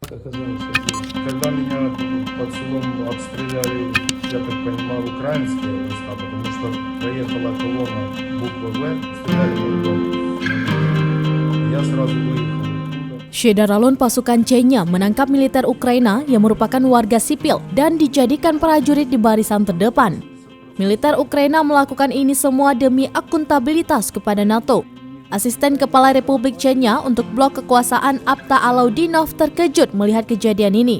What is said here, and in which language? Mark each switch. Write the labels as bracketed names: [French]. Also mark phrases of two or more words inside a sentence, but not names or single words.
[Russian] оказалось здесь. Когда меня под селом обстреляли, я так понимаю, украинские войска, потому что проехала колонна буква «В», стреляли в мой дом. Я сразу выехал оттуда. [Indonesian] Syederalun pasukan Chechnya menangkap militer Ukraina yang merupakan warga sipil dan dijadikan prajurit di barisan terdepan. Militer Ukraina melakukan ini semua demi akuntabilitas kepada NATO. Asisten Kepala Republik Chechnya untuk blok kekuasaan Apta Alaudinov terkejut melihat kejadian ini.